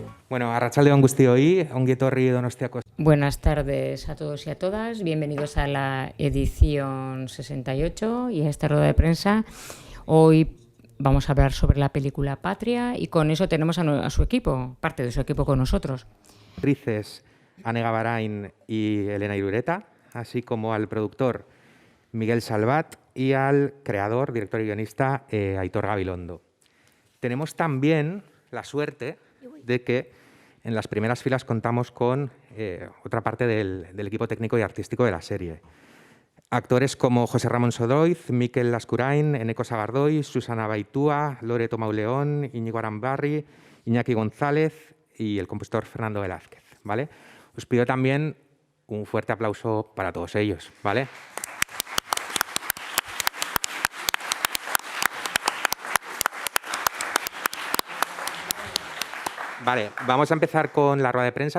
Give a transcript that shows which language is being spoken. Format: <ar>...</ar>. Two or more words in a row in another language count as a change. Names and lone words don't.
<eu>Bueno, arratsaldeon guztioi, ongi etorri Donostiako.</eu> <es>Buenas tardes a todos y a todas. Bienvenidos a la edición 68 y a esta rueda de prensa. Hoy vamos a hablar sobre la película Patria y con eso tenemos a su equipo, parte de su equipo con nosotros. Actrices Ane Gavarain y Elena Irureta, así como al productor Miguel Salvat y al creador, director y guionista Aitor Gabilondo. Tenemos también la suerte de que en las primeras filas contamos con otra parte del equipo técnico y artístico de la serie. Actores como José Ramón Sodoiz, Mikel Lascurain, Eneko Sagardoy, Susana Baitúa, Loreto Mauleón, Íñigo Arambarri, Iñaki González y el compositor Fernando Velázquez, ¿vale? Os pido también un fuerte aplauso para todos ellos, ¿vale? Vale, vamos a empezar con la rueda de prensa.</es>